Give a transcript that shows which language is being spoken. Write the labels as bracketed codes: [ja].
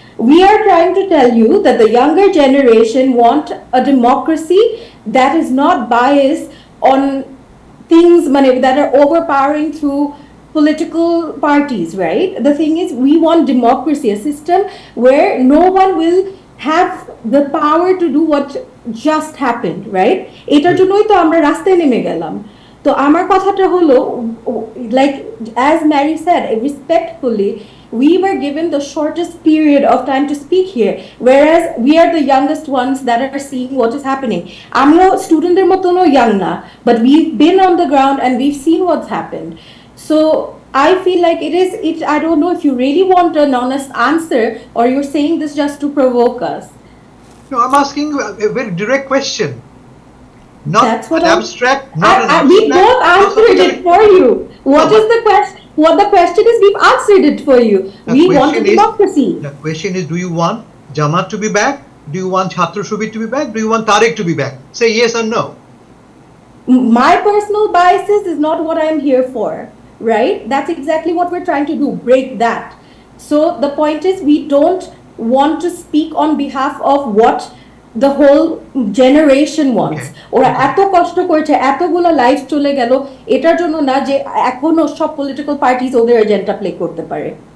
[en] We are trying to tell you that the younger generation want a democracy that is not biased on things that are overpowering through political parties, right? The thing is, we want democracy, a system where no one will have the power to do what just happened, right? [bn] এটার জন্যই তো আমরা রাস্তায় নেমে গেলাম। তো আমার কথাটা হলো, [en] like as Mary said, respectfully, we were given the shortest period of time to speak here, whereas we are the youngest ones that are seeing what is happening. [bn] আমরা স্টুডেন্টদের মতনও young না, [en] but we've been on the ground and we've seen what's happened. So I feel like I don't know if you really want an honest answer or you're saying this just to provoke us. No, I'm asking a very direct question. Not an abstract. We both answered it for you. What is the question? What the question is, we've answered it for you. We want a democracy. The question is, do you want Jamaat to be back? Do you want Chhatra Shibir to be back? Do you want Tarek to be back? Say yes or no. My personal biases is not what I'm here for, right? That's exactly what we're trying to do, break that. So the point is, we don't want to speak on behalf of what the whole generation wants. [bn] ওরা এত কষ্ট করেছে, এতগুলো life চলে গেল, এটার জন্য না যে এখনো সব পলিটিক্যাল পার্টিজ ওদের এজেন্ডা প্লে করতে পারে।